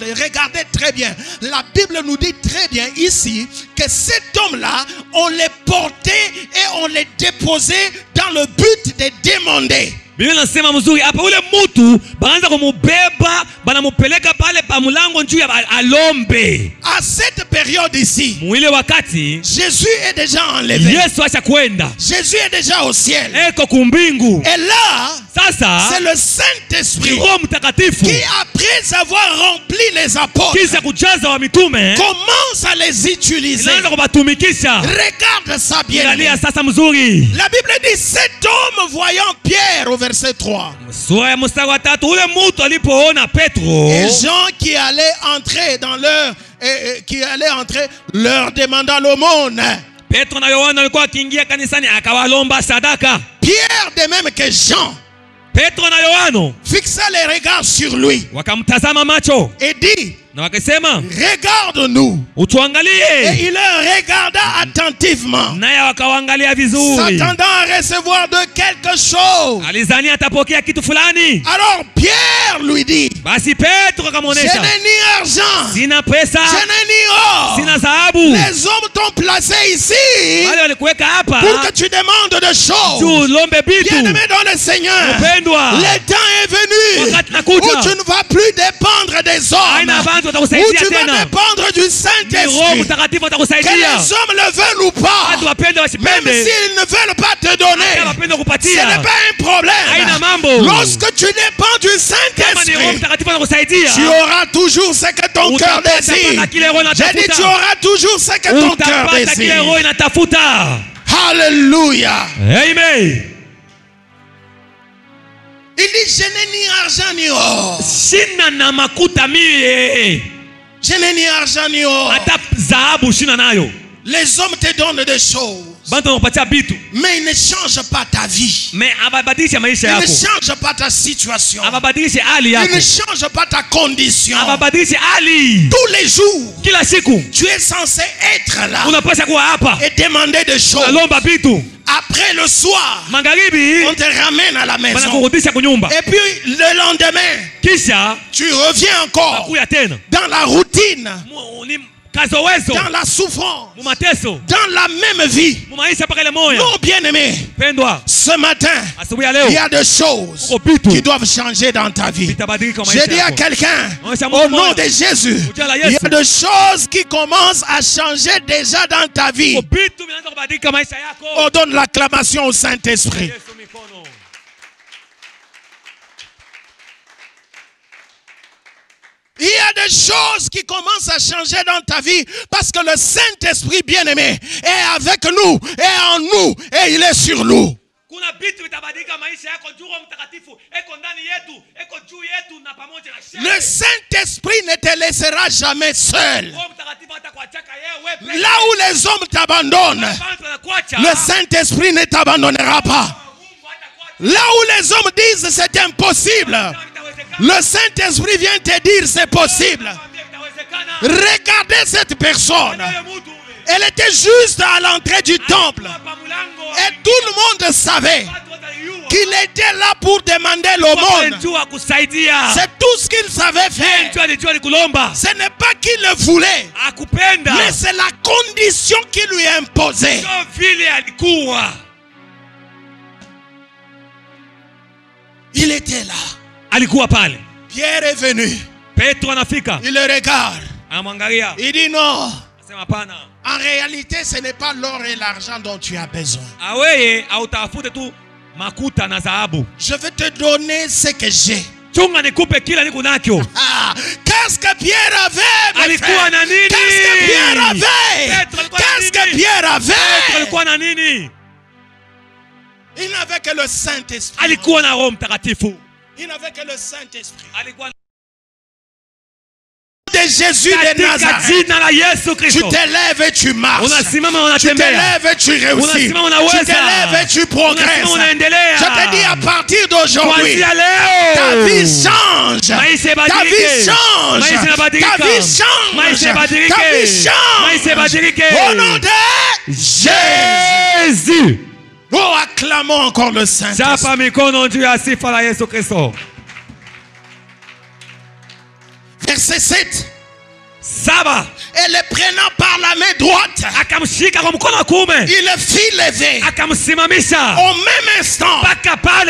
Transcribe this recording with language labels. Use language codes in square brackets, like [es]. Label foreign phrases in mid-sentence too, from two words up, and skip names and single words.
[fr] Et regardez très bien, la Bible nous dit très bien ici que cet homme-là, on les portait et on les déposait dans le but de demander. [sw] Biblia inasema mzuri hapa, ule mtu baanza kumubeba banamupeleka pale pa mlango njuu ya alombe. [fr] À cette période ici, [sw] Mwile wakati [fr] Jésus est déjà enlevé. [sw] Yesu acha kwenda, [fr] Jésus est déjà au ciel. [sw] eko kumbingu. [fr] Et là, [sw] Sasa [fr] c'est le Saint-Esprit [sw] Roho Mtakatifu [fr] qui, après avoir rempli les apôtres, [sw] kisha kujaza wa mitume [fr] commence à les utiliser. [sw] inaanza kubatumikisha. [fr] Regarde ça bien. [sw] Angalia sasa mzuri, [fr] La Bible dit cet homme voyant Pierre au verset 3 [sw] sura ya mstari wa 3, ule mtu alipoona Petro [fr] et Jean qui allait entrer dans leur demandant l'aumône. [sw] Petro na Yohana walikuwa wakiingia kanisani, akawalomba sadaka. [fr] Pierre de même que Jean [sw] Petro na Yohana [fr] fixa les regards sur lui [sw] wakamtazama macho [fr] et dit [sw] na wakasema, [fr] regarde-nous. Et [sw] utuangalie. [fr] il les regarda attentivement, [sw] Naye wakawaangalia vizuri, [fr] s'attendant à recevoir de quelque chose. [sw] alizani atapokea kitu fulani. [fr] Alors Pierre lui dit, [sw] Basi Petro [fr] je [sw] akamwonyesha, [fr] n'ai ni argent, [sw] sina pesa, [fr] je n'ai ni or. [sw] sina dhahabu. [fr] Les hommes t'ont placé ici [sw] Wale walikuweka hapa [fr] pour que tu demandes des choses. [sw] juu lombe bitu. [fr] Bien-aimé dans le Seigneur, [sw] Mpendwa, [fr] le temps est venu [sw] wakati [fr] où [sw] nakuja [fr] tu ne vas plus dépendre des hommes. [sw] haina Bantu [fr] où [sw] watakusaidia [fr] tu vas [sw] tena. [fr] dépendre du [sw] Ni Roho [fr] Saint-Esprit. [sw] Mtakatifu [fr] Que [sw] atakusaidia. [fr] les hommes le veulent ou pas, [sw] Watu wapende [fr] même [sw] wasipende, [fr] s'ils ne veulent pas te donner, [sw] kama wapende [fr] ce [sw] kupatia, [fr] n'est pas un problème. [sw] haina mambo. [fr] Lorsque tu dépends du [sw] Kama ni Roho [fr] Saint-Esprit, [sw] Mtakatifu anakusaidia, [fr] tu auras toujours ce que ton cœur [sw] utapata [fr] désire. [sw] mpaka kile Roho [fr] J'ai dit, tu [sw] inatafuta. [fr] auras toujours ce que ton cœur [sw] Utapata kile [fr] désire. [sw] Roho inatafuta. [fr] Alléluia. [sw] Amen. [fr] Il dit, je n'ai ni argent ni or. [sw] Sina na makuta mie, [fr] Je n'ai ni argent ni or. [sw] hata dhahabu sina nayo. [fr] Les hommes te donnent des choses, [sw] Bantu wanakupatia vitu, [fr] mais ils ne changent pas ta vie. [sw] me ababadilishe maisha [fr] Ils ne [sw] yako, [fr] changent pas ta situation. [sw] ababadilishe hali [fr] Ils [sw] yako, [fr] ne changent pas ta condition. [sw] ababadilishe hali. [fr] Tous les jours, [sw] Kila siku [fr] tu es censé être là [sw] unapaswa kuwa hapa, [fr] et demander des choses. [sw] unalomba vitu. [fr] Après le soir, [sw] Magharibi [fr] on te ramène à la maison. [sw] wanakurudisha kunyumba, [fr] Et puis le lendemain, [sw] kisha [fr] tu reviens encore [sw] nakuya tena [fr] dans la routine, [sw] ni kazowezo, [fr] dans la souffrance, [sw] mu mateso, [fr] dans la même vie. [sw] mu maisha mpaka ile moya. [fr] Non, bien-aimé, [sw] Pendwa, [fr] ce matin, [sw] asubuhi ya [fr] il y [sw] leo [fr] a des choses [sw] uko vitu [fr] qui doivent changer dans ta vie. [sw] vitabadilika kwa [fr] J'ai [sw] maisha [fr] dit à [sw] yako. [fr] quelqu'un, [sw] Onyesha [fr] au [sw] Mungu [fr] nom [sw] moyo. [fr] de Jésus, [sw] Ujia la [fr] il y a [sw] Yesu. [fr] des choses qui commencent à changer déjà dans ta vie. [sw] Uko vitu vinaanza kubadilika maisha yako. [fr] On donne l'acclamation au Saint-Esprit. [sw] Yesu mikono. [fr] Il y a des choses qui commencent à changer dans ta vie parce que le Saint-Esprit bien-aimé est avec nous, est en nous et il est sur nous. [sw] Kuna vitu vitabadilika maisha yako, juu Roho Mtakatifu eko ndani yetu, eko juu yetu na pamoja na shida. [fr] Le Saint-Esprit ne te laissera jamais seul. [sw] Roho Mtakatifu hatakuachaka yeye wewe. [fr] Là où les hommes t'abandonnent, [sw] Bantu wanakuacha. [fr] le Saint-Esprit ne t'abandonnera pas. [sw] Mungu hatakuacha. [fr] Là où les hommes disent c'est impossible, le Saint-Esprit vient te dire c'est possible. Regardez cette personne. Elle était juste à l'entrée du temple. Et tout le monde savait qu'il était là pour demander l'aumône. C'est tout ce qu'il savait faire. Ce n'est pas qu'il le voulait, mais c'est la condition qui lui est imposée. Il était là. [sw] Alikuwa pale. [fr] Pierre est venu. [sw] Petro anafika. [fr] Il le regarde. [sw] Anamwangalia. [fr] Il dit non. [sw] Anasema hapana. [fr] En réalité, ce n'est pas l'or et l'argent dont tu as besoin. [sw] Aweye hautafute tu makuta na dhahabu. [fr] Je vais te donner ce que j'ai. [sw] Chunga nikupe kila niko nacho. [fr] Ah, qu'est-ce que Pierre avait? [sw] Alikuwa na nini? [fr] Qu'est-ce que Pierre avait? [sw] Petro alikuwa na [fr] Qu'est-ce que [sw] nini? [fr] Pierre [sw] Petro [fr] avait? [sw] alikuwa na nini? [fr] Il n'avait que le Saint-Esprit. [sw] Alikuwa na Roho Mtakatifu. [fr] Il n'avait que le Saint-Esprit. [sw] Alikuwa [fr] De Jésus de [sw] katika [fr] Nazareth. [sw] jina la Yesu [fr] Tu [sw] Kristo. [fr] te lèves et tu marches. [sw] Unasimama [fr] Tu te [sw] unatembea. [fr] lèves et tu réussis. [sw] Unasimama [fr] Tu [sw] unaweza. [fr] te lèves et tu progresses. [sw] Unasimama unaendelea. [fr] Je te dis à partir d'aujourd'hui, [sw] Kuanzia leo. [fr] ta vie change. [sw] Maisha [fr] Ta [sw] ibadilike. [fr] vie change. [sw] Maisha inabadilika. [fr] Ta vie change. [sw] Maisha ibadilike. [fr] Ta vie change. [sw] Maisha ibadilike. [fr] Au nom de Jésus. [sw] Jésus. [fr] Oh, acclamons encore le Saint-Esprit. [sw] Chapa mikono juu ya sifa la Yesu Kristo. [fr] Verset 7. [sw] Saba. [fr] Et le prenant par la main droite, [sw] Akamshika kwa mkono wa kuume. [fr] il le fit lever. [sw] Akamsimamisha. [fr] Au même instant, [sw] Mpaka pale.